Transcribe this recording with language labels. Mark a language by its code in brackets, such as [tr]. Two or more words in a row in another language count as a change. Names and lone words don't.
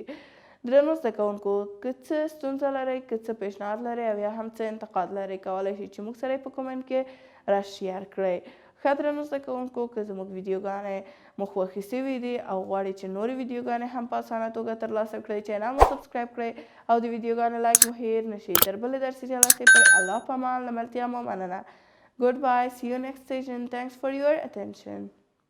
[ps] درنو زده کوونکو که څه ستونزه لرئ که څه پیشنهاد لرئ او یا هم څه انتقاد لرئ کولی شئ چې موږ سره یې په کومنټ کې راشیر کړئ. ښه درنو زده کوونکو که زموږ ویډیوګانې مو خوښې سوي دي او غواړئ چې نورې ویډیوګانې هم په اسانه توګه ترلاسه کړئ چینل مو سبسکرایب کړئ او د ویډیوګانو لایک مو هیر نشي. تر بلې درسي جلسې پورې الله پامان له ملتیا مو مننه. [en] Goodbye. See you next session. Thanks for your attention.